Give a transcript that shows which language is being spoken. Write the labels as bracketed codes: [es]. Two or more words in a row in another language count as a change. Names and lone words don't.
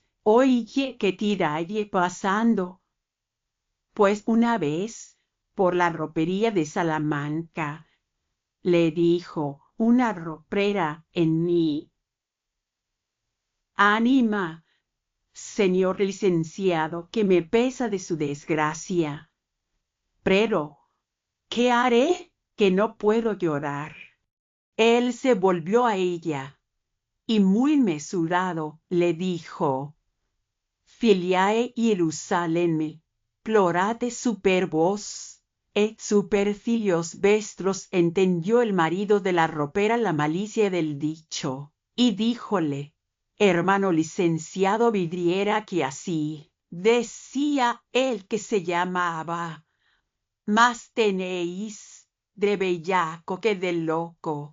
[es] Oye que tiralle pasando, pues una vez, por la ropería de Salamanca, le dijo una roprera en mí: «Ánima, señor licenciado, que me pesa de su desgracia. Pero, ¿qué haré? Que no puedo llorar». Él se volvió a ella, y muy mesurado le dijo: [la] «Filiae Hierusalemme, plorate super vos». Et super filios vestros [es] entendió el marido de la ropera la malicia del dicho, y díjole: «Hermano licenciado, vidriera que así decía el que se llamaba. Más tenéis de bellaco que de loco».